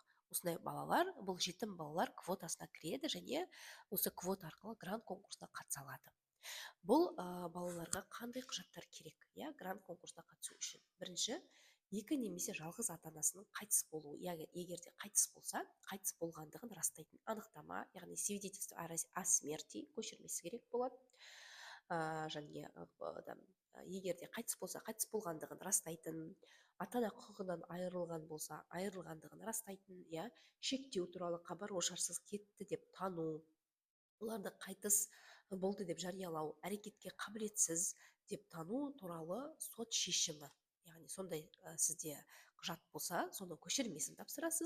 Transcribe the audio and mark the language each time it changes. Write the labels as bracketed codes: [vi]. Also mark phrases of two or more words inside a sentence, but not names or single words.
[kk] Осындай балалар, бұл жетім балалар квотасына кіреді, және осы квота арқылы грант конкурсына қатыса алады. Бұл балаларға қандай құжаттар керек, грант конкурсына қатысу үшін? Бірінші, екі немесе жалғыз ата-анасының қайтыс болуы, егер де қайтыс болса, қайтыс болғандығын растайтын анықтама, яғни [ru] свидетельство о смерти [kk] көшірмесі керек болады. Және егер де қайтыс болса, қайтыс болғандығын растайтын, ата-ана құқығынан айырылған болса, айырылғандығын растайтын, шектеу туралы хабар, ошарсыз кетті деп тану, оларды қайтыс болды деп жариялау, әрекетке қабілетсіз деп тану туралы сот шешімі, яғни сондай сізде құжат болса, соны көшірмесін тапсырасыз.